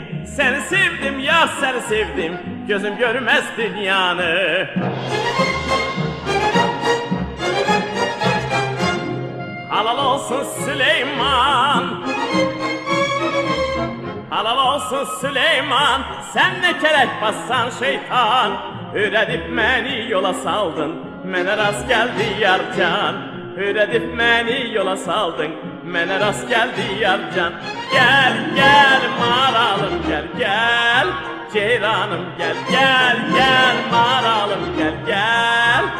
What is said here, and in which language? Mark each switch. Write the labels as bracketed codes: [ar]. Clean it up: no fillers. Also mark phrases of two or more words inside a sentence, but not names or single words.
[tr] Seni sevdim yar, seni sevdim, gözüm görmez dünyanı. Halal olsun Süleyman, halal olsun Süleyman, sen ne kelek bassan şeytan. [az] Öyrədib məni yola saldın, mənə rast gəldi yarcan. Öyrədib məni yola saldın, mənə rast gəldi yarcan. Gel gel maralım, gel gel ceyranım, gel gel gel maralım, gel gel